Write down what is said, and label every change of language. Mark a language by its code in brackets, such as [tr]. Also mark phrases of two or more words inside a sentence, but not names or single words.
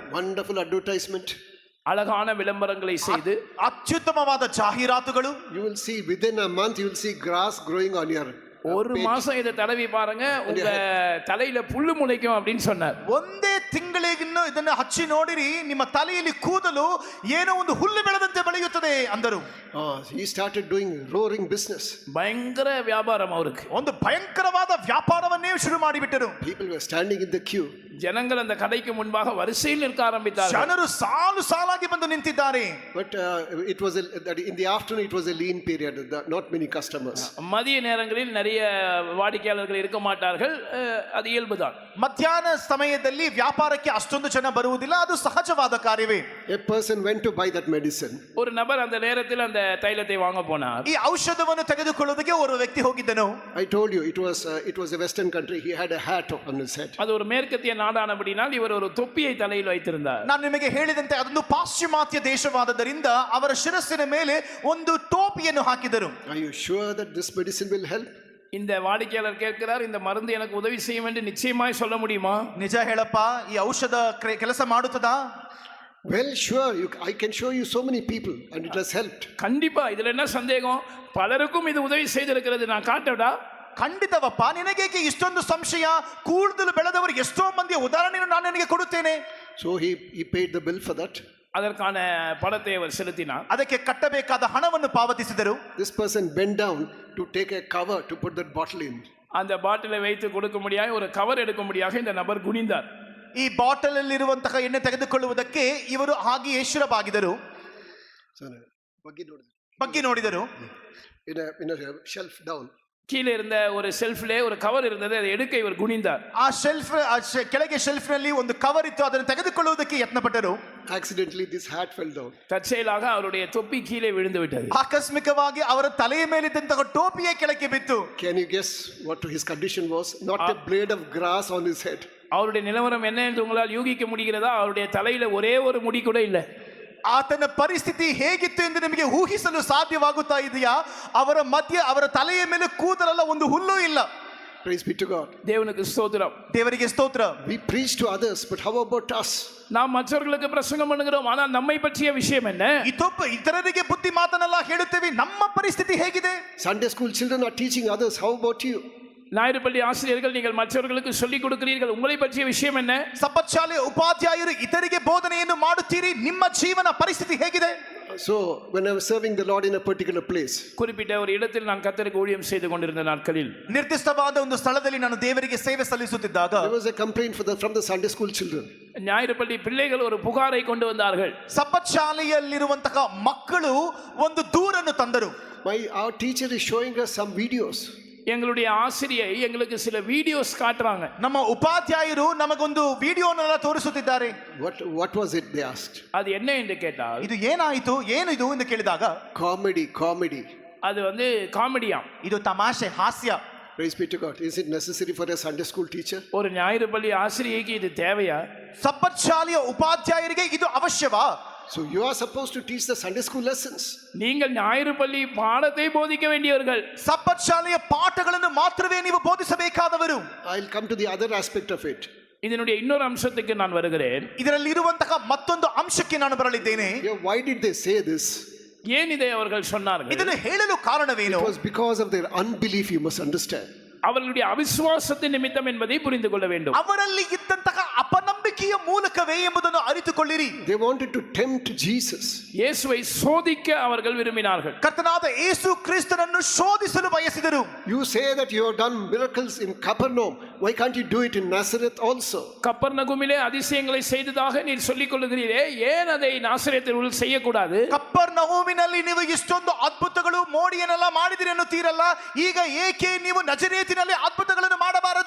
[en] Wonderful advertisement. [ta] அழகான விளம்பரங்களை செய்து [kn] ಅತ್ಯುತ್ತಮವಾದ ಜಾಹೀರಾತುಗಳು. [en] You will see within a month you will see grass growing on your [ta] ஒரு மாசம் இதை தடவி பாருங்க, உங்க தலையில புல்லு முளைக்கும் அப்படின்னு சொன்னார். [kn] ಒಂದೇ ತಿಂಗಳಿಗಿನ್ನು ಇದನ್ನು ಹಚ್ಚಿ ನೋಡಿರಿ, ನಿಮ್ಮ ತಲೆಯಲ್ಲಿ ಕೂದಲು ಏನೋ ಒಂದು ಹುಲ್ಲು ಬೆಳೆದಂತೆ ಬೆಳೆಯುತ್ತದೆ ಅಂದರು. [en] He started doing roaring business. [ta] பயங்கர வியாபாரம் அவருக்கு. [kn] ಒಂದು ಭಯಂಕರವಾದ ವ್ಯಾಪಾರವನ್ನೇ ಶುರು ಮಾಡಿಬಿಟ್ಟರು. [en] People were standing in the queue [ta] ஜனங்கள் அந்த கடைக்கு முன்பாக வரிசையில் நிற்க ஆரம்பித்தார்கள். [kn] ಜನರು ಸಾಲು ಸಾಲಾಗಿ ಬಂದು ನಿಂತಿದ್ದಾರೆ. [en] But it was in the afternoon. It was a lean period. Not many customers. [ta] மதிய நேரங்களில் நிறைய வாடிக்கையாளர்கள் இருக்க மாட்டார்கள். அது இயல்புதான். [kn] ಮಧ್ಯಾಹ್ನ ಸಮಯದಲ್ಲಿ ವ್ಯಾಪಾರಕ್ಕೆ ಅಷ್ಟೊಂದು ಜನ ಬರುವುದಿಲ್ಲ, ಅದು ಸಹಜವಾದ ಕಾರ್ಯವೇ. [en] A person went to buy that medicine. [ta] ஒரு நபர் அந்த நேரத்தில் அந்த தைலத்தை வாங்க போனார். [kn] ಈ ಔಷಧವನ್ನು ತೆಗೆದುಕೊಳ್ಳುವುದಕ್ಕೆ ಒಬ್ಬ ವ್ಯಕ್ತಿ ಹೋಗಿದ್ದನು. [en] I told you it was a Western country. He had a hat on his head. [ta] அது ஒரு மேற்கத்திய நாடானபடினால் இவர் ஒரு தொப்பியை தலையில் வைத்திருந்தார். [kn] ನಾನು ನಿಮಗೆ ಹೇಳಿದಂತೆ ಅದೊಂದು ಪಾಶ್ಚಿಮಾತ್ಯ ದೇಶವಾದದರಿಂದ ಅವರ ಶಿರಸ್ಸಿನ ಮೇಲೆ ಒಂದು ಟೋಪಿಯನ್ನು ಹಾಕಿದರು. [en] Are you sure that this medicine will help? [ta] இந்த வாடிக்கையாளர் கேட்கிறார், இந்த மருந்து எனக்கு உதவி செய்யும் என்று நிச்சயமாய் சொல்ல முடியுமா? [kn] ನಿಜ ಹೇಳಪ್ಪ, ಈ ಔಷಧ ಕೆಲಸ ಮಾಡುತ್ತದಾ? [en] Well, sure. I can show you so many people, and it has helped. [ta] கண்டிப்பா, இதுல என்ன சந்தேகம்? பலருக்கும் இது உதவி செய்திருக்கிறது, நான் காட்டடா? [kn] ಖಂಡಿತವಪ್ಪ, ನಿನಗೇಕೆ ಇಷ್ಟೊಂದು ಸಂಶಯ? ಕೂದಲು ಬೆಳೆದವರು ಎಷ್ಟೋ ಮಂದಿಯ ಉದಾಹರಣೆಯನ್ನು ನಾನು ನಿನಗೆ ಕೊಡುತ್ತೇನೆ. [en] So he paid the bill for that. [ta] அதற்கான பணத்தை அவர் செலுத்தினார். [kn] ಅದಕ್ಕೆ ಕಟ್ಟಬೇಕಾದ ಹಣವನ್ನು ಪಾವತಿಸಿದರು. [en] This person bent down to take a cover to put that bottle in. [ta] அந்த பாட்டிலை வைத்து கொடுக்க முடியாத ஒரு கவர் எடுக்க முடியாத இந்த நபர் குனிந்தார். [kn] ಈ ಬಾಟಲ್ ಅಲ್ಲಿ ಇರುವಂತಹ ಎಣ್ಣೆ ತೆಗೆದುಕೊಳ್ಳುವುದಕ್ಕೆ ಇವರು ಹಾಗೆಯೇ ಶಿರಬಾಗಿದರು, ಬಗ್ಗಿ ನೋಡಿದರು. [en] In a shelf down. [ta] கீழே இருந்த ஒரு செல்ஃப்லே ஒரு கவர் இருந்தது, அதை எடுக்க இவர் குனிந்தார். [kn] ಆ ಶೆಲ್ಫ್ ಕೆಳಗೆ ಶೆಲ್ಫ್ ನಲ್ಲಿ ಒಂದು ಕವರ್ ಇತ್ತು, ಅದನ್ನು ತೆಗೆದುಕೊಳ್ಳುವುದಕ್ಕೆ ಯತ್ನಪಟ್ಟರು. [en] Accidentally this hat fell down. [ta] தற்செயலாக அவருடைய தொப்பி கீழே விழுந்து விட்டது. [kn] ಆಕಸ್ಮಿಕವಾಗಿ ಅವರ ತಲೆಯ ಮೇಲಿದ್ದಂತಹ ಟೋಪಿಯೇ ಕೆಳಕ್ಕೆ ಬಿತ್ತು. [en] Can you guess what his condition was? Not a blade of grass on his head. [ta] அவருடைய நிலவரம் என்ன என்று உங்களால் யூகிக்க முடிகிறதா? அவருடைய தலையில ஒரே ஒரு முடி கூட இல்லை. [kn] ಆತನ ಪರಿಸ್ಥಿತಿ ಹೇಗಿತ್ತು ಎಂದು ನಿಮಗೆ ಊಹಿಸಲು ಸಾಧ್ಯವಾಗುತ್ತಾ ಇದೆಯಾ? ಅವರ ತಲೆಯ ಮೇಲೆ ಕೂದಲಲ್ಲ, ಒಂದು ಹುಲ್ಲು ಇಲ್ಲ. [en] Praise be to God. [ta] தேவனுக்கு ஸ்தோத்திரம். [kn] ದೇವರಿಗೆ ಸ್ತೋತ್ರ. [en] We preach to others, but how about us? [ta] நாம் மற்றவர்களுக்கு பிரசங்கம் பண்ணுகிறோம், ஆனால் நம்மை பற்றிய விஷயம் என்ன? [kn] ಇತರರಿಗೆ ಬುದ್ಧಿ ಮಾತನ್ನೆಲ್ಲ ಹೇಳುತ್ತೇವೆ, ನಮ್ಮ ಪರಿಸ್ಥಿತಿ ಹೇಗಿದೆ? [en] Sunday school children are teaching others. How about you? [ta] ஞாயிறு பள்ளி ஆசிரியர்கள் நீங்கள் மற்றவர்களுக்கு சொல்லிக் கொடுக்கிறீர்கள், உங்களை பற்றிய விஷயம் என்ன? [kn] ಸಬ್ಬತ್ ಶಾಲೆಯ ಉಪಾಧ್ಯಾಯರು ಇತರಿಗೆ ಬೋಧನೆಯನ್ನು ಮಾಡುತ್ತೀರಿ, ನಿಮ್ಮ ಜೀವನ ಪರಿಸ್ಥಿತಿ ಹೇಗಿದೆ? [en] So when I was serving the Lord in a particular place, [ta] குறிப்பிட்ட ஒரு இடத்தில் நான் கர்த்தருக்கு ஊழியம் செய்து கொண்டிருந்த நாட்களில் [kn] ನಿರ್ದಿಷ್ಟವಾದ ಒಂದು ಸ್ಥಳದಲ್ಲಿ ನಾನು ದೇವರಿಗೆ ಸೇವೆ ಸಲ್ಲಿಸುತ್ತಿದ್ದಾಗ [en] there was a complaint from the Sunday school children. [ta] ஞாயிறு பள்ளி பிள்ளைகள் ஒரு புகாரை கொண்டு வந்தார்கள். [kn] ಸಬ್ಬತ್ ಶಾಲೆಯಲ್ಲಿರುವಂತಹ ಮಕ್ಕಳು ಒಂದು ದೂರನ್ನು ತಂದರು. [en] Our teacher is showing us some videos. [ta] எங்களுடைய ஆசிரியை எங்களுக்கு சில வீடியோஸ் காட்டுறாங்க. [kn] ನಮ್ಮ ಉಪಾಧ್ಯಾಯರು ನಮಗೊಂದು ವಿಡಿಯೋನೆಲ್ಲ ತೋರಿಸುತ್ತಿದ್ದಾರೆ. [en] What was it, they asked? [ta] அது என்ன என்று கேட்டால், [kn] ಇದು ಏನಾಯಿತು, ಏನು ಇದು ಎಂದು ಕೇಳಿದಾಗ, [en] comedy. [ta] அது காமெடியா, [kn] ಇದು ತಮಾಷೆ, ಹಾಸ್ಯ. [en] Praise be to God. Is it necessary for a Sunday school teacher? [ta] ஒரு ஞாயிறு பள்ளி ஆசிரியைக்கு இது தேவையா? [kn] ಸಬ್ಬತ್ ಶಾಲೆಯ ಉಪಾಧ್ಯಾಯರಿಗೆ ಇದು ಅವಶ್ಯವಾ? [en] So you are supposed to teach the Sunday school lessons. [ta] நீங்கள் ஞாயிறு பள்ளி பாடத்தை போதிக்க வேண்டியவர்கள். [kn] ಸಬ್ಬತ್ ಶಾಲೆಯ ಪಾಠಗಳನ್ನು ಮಾತ್ರವೇ ನೀವು ಬೋಧಿಸಬೇಕಾದವರು. [en] I'll come to the other aspect of it. [ta] இதனுடைய இன்னொரு அம்சத்துக்கு நான் வருகிறேன். [kn] ಇದರಲ್ಲಿ ಇರುವಂತಹ ಮತ್ತೊಂದು ಅಂಶಕ್ಕೆ ನಾನು ಬರಲಿದ್ದೇನೆ. [en] Why did they say this? [ta] ஏன் இதை அவர்கள் சொன்னார்கள்? [kn] ಇದನ್ನು ಹೇಳಲು ಕಾರಣವೇನು? [en] It was because of their unbelief, you must understand. [ta] அவர்களுடைய அவிசுவாசத்தின் நிமித்தம் என்பதை புரிந்து கொள்ள வேண்டும். [kn] ಅವರಲ್ಲಿ ಇದ್ದಂತಹ ಅಪನಂಬಿಕೆಯ ಮೂಲಕವೇ ಎಂಬುದನ್ನು ಅರಿತುಕೊಳ್ಳಿರಿ. [en] They wanted to tempt Jesus. [ta] இயேசுவை சோதிக்க அவர்கள் விரும்பினார்கள். [kn] ಕರ್ತನಾದ ಯೇಸು ಕ್ರಿಸ್ತನನ್ನು ಶೋಧಿಸಲು ಬಯಸಿದರು. [en] You say that you have done miracles in Capernaum. Why can't you do it in Nazareth also? [ta] கப்பர்நகுமிலே அதிசயங்களை செய்ததாக நீர் சொல்லிக் கொள்ளுகிறீரே, ஏன் அதை நாசரேத்தில் செய்யக்கூடாது? [kn] ಕಪ್ಪರ್ನಹೂಮಿನಲ್ಲಿ ನೀವು ಇಷ್ಟೊಂದು ಅದ್ಭುತಗಳು ಮೋಡಿಯನ್ನೆಲ್ಲ ಮಾಡಿದಿರಿ ಅನ್ನುತ್ತೀರಲ್ಲ, ಈಗ ಏಕೆ ನೀವು ನಜರೇತಿನಲ್ಲಿ ಅದ್ಭುತಗಳನ್ನು ಮಾಡಬಾರದು?